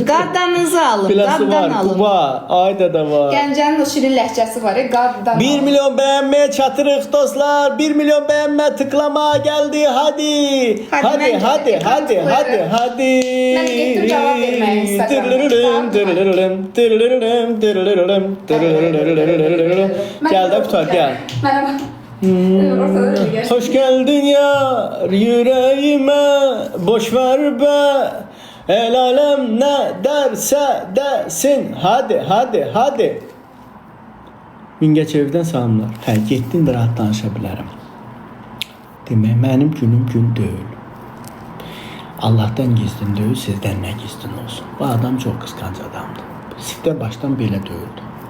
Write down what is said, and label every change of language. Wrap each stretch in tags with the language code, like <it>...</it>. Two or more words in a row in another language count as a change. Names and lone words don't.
<az>Qaddanınızı alın, Bilası qaddan var, alın. Quba, Ayda da var. Gəncənin o şirin ləhcəsi var, qaddan 1 milyon bəyənməyə çatırıq dostlar.</az> <tr>1 milyon bəyənmə tıklama geldi.</tr> <az>Hadi. Hadi, mən Hadi. Mən getdim cavab verməyə</az> <tr>Gel de Kutar gel. Merhaba. Hoş geldin ya yüreğime, boş ver be. El alem ne derse desin.</tr> <az>Hadi. Mingəçevirdən salamlar. Hə, getdin də rahat danışa bilərəm. Demək, mənim günüm gün deyil. Allahdan gizlin deyil, sizdən nə gizlin olsun. Bu adam çox qısqanc adamdır. Sizdə başdan belə deyildi.</az>